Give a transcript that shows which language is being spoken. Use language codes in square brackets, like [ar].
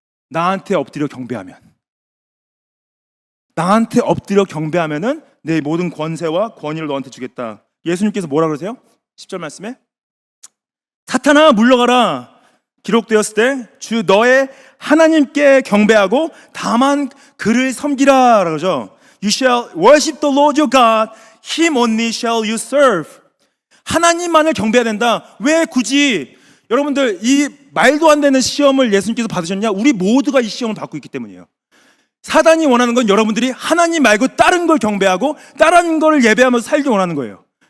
[ko] 나한테 엎드려 경배하면. 나한테 엎드려 경배하면은 내 모든 권세와 권위를 너한테 주겠다. 예수님께서 뭐라 그러세요? 10절 말씀에 사탄아 물러가라. 기록되었을 때 주 너의 하나님께 경배하고 다만 그를 섬기라 그러죠. [en] You shall worship the Lord your God, Him only shall you serve. [ko] 하나님만을 경배해야 된다. 왜 굳이 여러분들 이 말도 안 되는 시험을 예수님께서 받으셨냐? 우리 모두가 이 시험을 받고 있기 때문이에요. 사단이 원하는 건 여러분들이 하나님 말고 다른 걸 경배하고 다른 걸 예배하면서 살기 원하는 거예요.